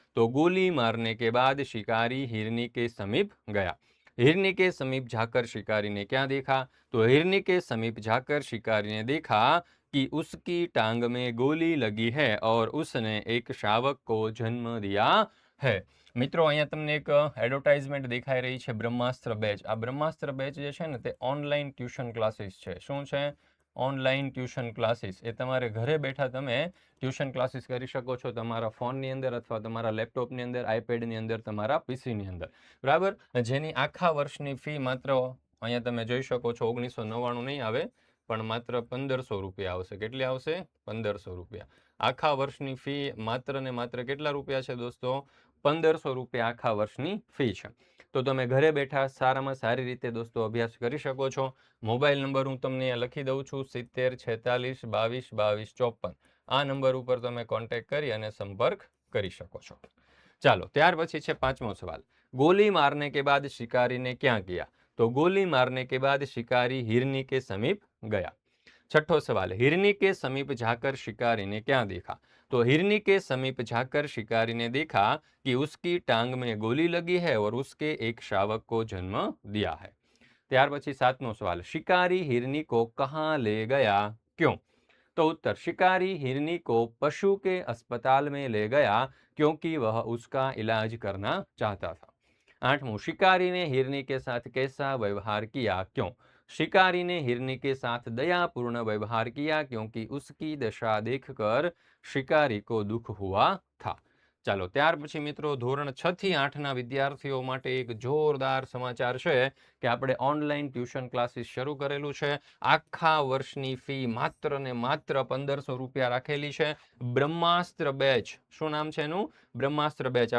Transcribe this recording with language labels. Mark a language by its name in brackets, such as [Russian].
[Hindi] तो गोली मारने के बाद शिकारी हिरनी के समीप गया. हिरनी के समीप जाकर शिकारी ने क्या देखा? तो हिरनी के समीप जाकर शिकारी ने देखा कि उसकी टांग में गोली लगी है और उसने एक शावक को जन्म दिया है. [Gujarati] મિત્રો અહીંયા તમને એક એડવર્ટાઇઝમેન્ટ દેખાઈ રહી છે, બ્રહ્માસ્ત્ર બેચ. આ બ્રહ્માસ્ત્ર બેચ જે છે ને તે ઓનલાઈન ટ્યુશન ક્લાસીસ છે. શું છે? Online tuition classes. એ તમારે ઘરે બેઠા તમે ટ્યુશન ક્લાસીસ કરી શકો છો, તમારા ફોનની અંદર અથવા તમારા લેપટોપની અંદર, આઈપેડની અંદર, તમારા પીસીની અંદર, બરાબર. જેની આખા વર્ષની ફી માત્ર અહીંયા તમે જોઈ શકો છો 1999 નહીં આવે, પણ માત્ર 1500 રૂપિયા આવશે. કેટલી આવશે? 1500 રૂપિયા. આખા વર્ષની ફી માત્ર ને માત્ર કેટલા રૂપિયા છે દોસ્તો? 1500 રૂપિયા આખા વર્ષની ફી છે. તો તમે ઘરે બેઠા સારામાં સારી રીતે દોસ્તો અભ્યાસ કરી શકો છો. મોબાઈલ નંબર હું તમને અહીંયા લખી દઉં છું, 70 46 22 22 54. આ નંબર ઉપર તમે કોન્ટેક્ટ કરી અને સંપર્ક કરી શકો છો. ચાલો ત્યાર પછી છે પાંચમો સવાલ, [Hindi] गोली मारने के बाद शिकारी ने क्या किया? तो गोली मारने के बाद शिकारी हिरनी के समीप गया. छठो सवाल, हिरनी के समीप जाकर शिकारी ने क्या देखा? तो हिरनी के समीप जाकर शिकारी ने देखा कि उसकी टांग में गोली लगी है और उसके एक शावक को जन्म दिया है। [Gujarati] ત્યાર પછી સાતમો સવાલ, [Hindi] शिकारी हिरनी को कहाँ ले गया, क्यों? तो उत्तर, शिकारी हिरनी को पशु के अस्पताल में ले गया क्योंकि वह उसका इलाज करना चाहता था। आठवां, शिकारी ने हिरनी के साथ कैसा व्यवहार किया, क्यों? शिकारी ने हिरनी के साथ दयापूर्ण व्यवहार किया क्योंकि उसकी दशा देखकर शिकारी को दुख हुआ था। [Gujarati] ચાલો ત્યાર પછી મિત્રો ધોરણ 6 થી 8 ના વિદ્યાર્થીઓ માટે એક જોરદાર સમાચાર છે કે આપણે ઓનલાઈન ટ્યુશન ક્લાસીસ શરૂ કરેલું છે। આખા વર્ષની ફી માત્ર ને માત્ર 1500 રૂપિયા રાખેલી છે। બ્રહ્માસ્ત્ર બેચ, શું નામ છે એનું? બ્રહ્માસ્ત્ર બેચ।